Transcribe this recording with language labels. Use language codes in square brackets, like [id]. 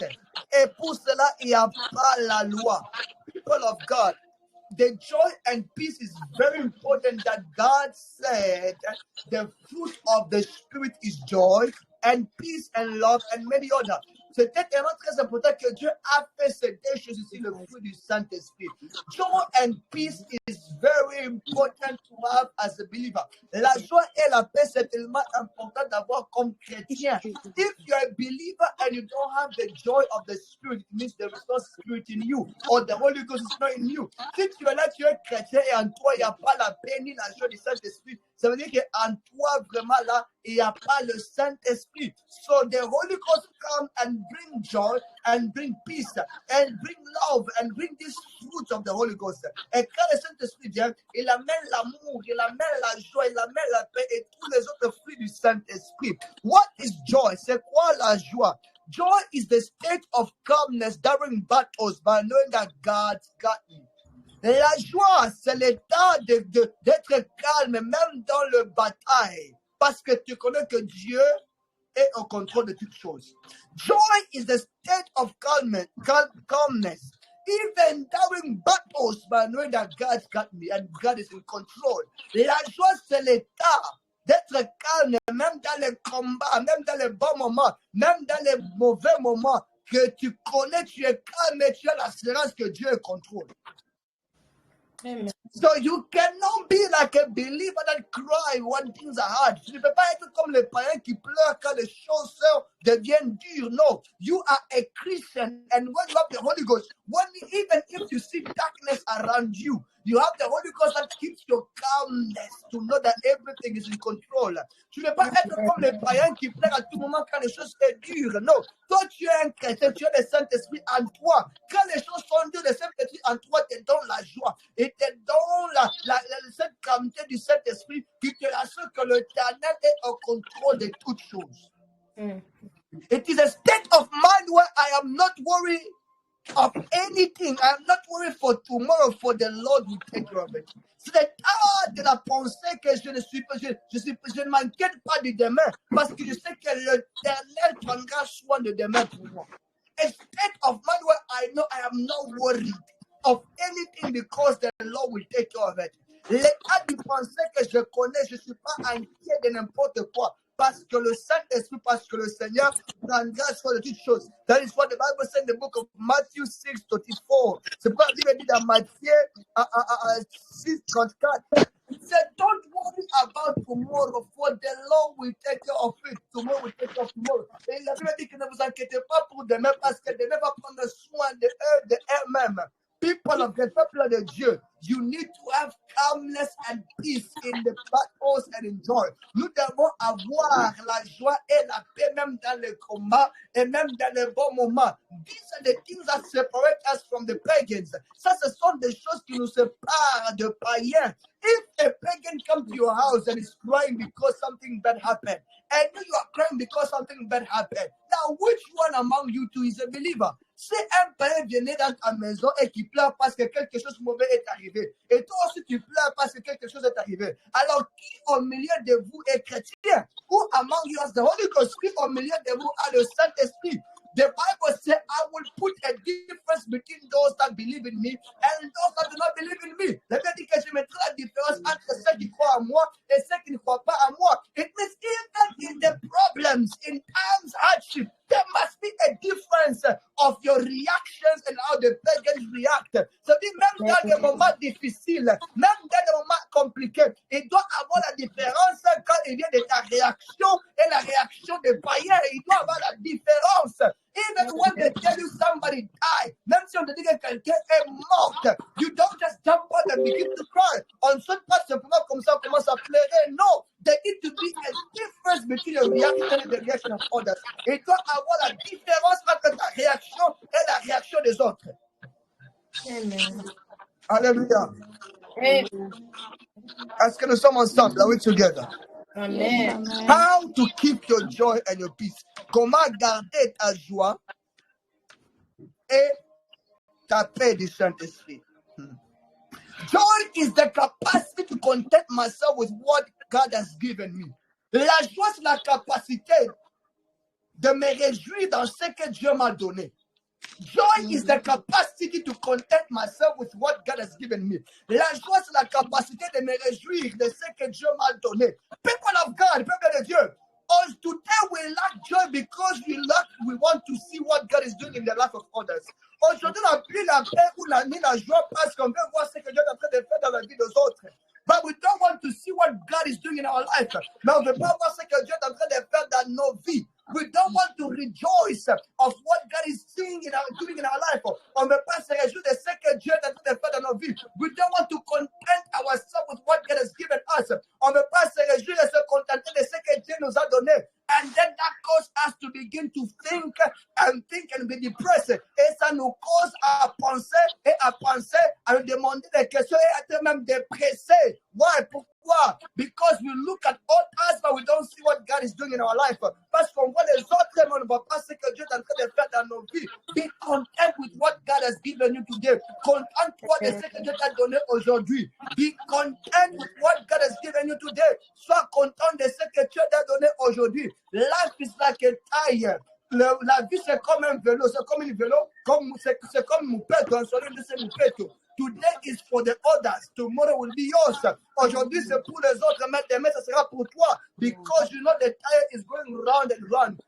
[fr] Et pour cela, il n'y a pas la loi. [en] People of God, the joy and peace is very important that God said the fruit of the Spirit is joy and peace and love and many others. [fr] C'est tellement très important que Dieu a fait ces deux choses ici, le fruit du Saint-Esprit. [en] Joy and peace is very important to have as a believer. [fr] La joie et la paix, c'est tellement important d'avoir comme chrétien. [en] If you're a believer and you don't have the joy of the Spirit, it means there is no Spirit in you, or the Holy Ghost is not in you. [fr] Si tu es là, tu es chrétien et en toi, il n'y a pas la paix ni la joie du Saint-Esprit, ça veut dire qu'en toi, vraiment là, il n'y a pas le Saint-Esprit. [en] So the Holy Ghost comes and bring joy and bring peace and bring love and bring this fruit of the Holy Ghost. [fr] Et quand le Saint-Esprit vient, il amène l'amour, il amène la joie, il amène la paix et tous les autres fruits du Saint-Esprit. [en] What is joy? [fr] C'est quoi la joie? [en] Joy is the state of calmness during battles by knowing that God's got you. [fr] La joie, c'est l'état d'être calme, même dans le bataille, parce que tu connais que Dieu est au contrôle de toutes choses. [en] Joy is the state of calmness, even during battles, by knowing that God's got me and God is in control. [fr] La joie, c'est l'état d'être calme, même dans les combats, même dans les bons moments, même dans les mauvais moments, que tu connais, tu es calme et tu as l'assurance que Dieu est contrôle. Amen. [en] So you cannot be like a believer that cry when things are hard. [fr] Tu ne peux pas être comme les païens qui pleurent quand les choses deviennent dures. [en] No, you are a Christian, and when you have the Holy Ghost, even if you see darkness around you, you have the Holy Ghost that keeps your calmness to know that everything is in control. [fr] Tu ne peux pas être comme les païens qui pleurent à tout moment quand les choses sont dures. Non, toi tu es un chrétien, tu as le Saint-Esprit en toi. Quand les choses sont dures, le Saint-Esprit en toi te donne la joie et te donne cette calmeté du Saint-Esprit qui te rassure que l'Éternel est au contrôle de toutes choses. [en] It is a state of mind where I am not worried of anything. I am not worried for tomorrow, for the Lord will take care of it. [fr] C'est l'état de la pensée que je ne m'inquiète pas du demain parce que je sais que l'Éternel prendra soin de demain pour moi. [en] A state of mind where I know I am not worried of anything because the Lord will take care of it. [fr] L'état de pensée que je connais, je ne suis pas inquiet de n'importe quoi. Parce que le Saint-Esprit, parce que le Seigneur prendra soin de toutes choses. [en] That is what the Bible said in the book of Matthew 6:34. [fr] C'est pourquoi la Bible dit dans Matthieu 6:34. [en] It said, don't worry about tomorrow, for the Lord will take care of it. Tomorrow will take care of tomorrow. [fr] Et la Bible dit que ne vous inquiétez pas pour demain, parce que demain va prendre soin de eux-mêmes. [en] People of the [fr] peuple de Dieu, [en] you need to have calmness and peace in the battles and in joy. [fr] Nous devons avoir la joie et la paix même dans les combats et même dans les bons moments. [en] These are the things that separate us from the pagans. [fr] Ça, ce sont des choses qui nous séparent de païens. [en] If a pagan comes to your house and is crying because something bad happened, and you are crying because something bad happened, now which one among you two is a believer? [fr] Si un païen vient dans ta maison et qui pleure parce que quelque chose de mauvais est arrivé, et toi aussi tu pleures parce que quelque chose est arrivé, alors qui au milieu de vous est chrétien? [en] Who among you has the Holy Ghost? [fr] Qui au milieu de vous a le Saint-Esprit? [en] The Bible says, I will put a difference between those that believe in me and those that do not believe in me. [fr] La Bible dit que je mettrai la différence entre ceux qui croient en moi et ceux qui ne croient pas en moi. [en] It means even in the problems, in times hardship, there must be a difference of your reactions and how the pagans react. [fr] Ça dit, même dans des moments difficiles, même dans des moments compliqués, il doit avoir la différence quand il vient de ta réaction et la réaction des païens. Il doit avoir la différence. [en] Even when they tell you somebody died, [fr] même si on te dit que quelqu'un est mort, [en] you don't just jump out and begin to cry. [fr] On ne saute pas simplement comme ça, on commence à pleurer. [en] No, there needs to be a difference between your reaction and the reaction of others. [fr] Il doit avoir la différence entre ta réaction et la réaction des autres. Amen. Alléluia. Amen. Est-ce que nous sommes ensemble? [en] Are we together? [fr] Amen. [en] How to keep your joy and your peace? [fr] Comment garder ta joie et ta paix du Saint-Esprit? [en] Joy is the capacity to content myself with what God has given me. [fr] La joie, c'est la capacité de me réjouir dans ce que Dieu m'a donné. [en] Joy is the capacity to content myself with what God has given me. [fr] La joie, c'est la capacité de me réjouir de ce que Dieu m'a donné. [en] People of God, [fr] peuple de Dieu, [en] today we lack joy because we want to see what God is doing in the life of others. [fr] Aujourd'hui, on n'a plus la paix ou ni la joie parce qu'on veut voir ce que Dieu est en train de faire dans la vie des autres. [en] But we don't want to see what God is doing in our life. [fr] Mais on ne veut pas voir ce que Dieu est en train de faire dans nos vies. [en] We don't want to rejoice of what God is doing in our life. [fr] On ne veut pas se réjouir de ce que Dieu est en train de faire dans nos vies. [en] We don't want to content ourselves with what God has given us. [fr] On ne veut pas se réjouir et se contenter de ce que Dieu nous a donné. [en] And then that causes us to begin to think and be depressed. [fr] Et ça nous cause à penser, à nous demander des questions et à être même dépressés. [en] Why? [fr] Pourquoi? [en] Because we look at others, but we don't see what God is doing in our life. [fr] Parce qu'on voit les autres, mais on ne voit pas ce que Dieu est en train de faire dans nos vies. [en] Be content with what God has given you today. [fr] Contente-toi de ce que Dieu t'a donné aujourd'hui. [en] Be content with what God has given you today. [fr] Sois content de ce que Dieu t'a donné aujourd'hui. [en] Life is like a tire. [fr] La vie, c'est comme un vélo. C'est comme un vélo. C'est comme Moupeto. Un soleil de ce Moupeto. [en] Today is for the others. Tomorrow will be yours. [fr] Aujourd'hui, c'est pour les autres, mais demain, ça sera pour toi. [en] Because you know the tire is going round and round.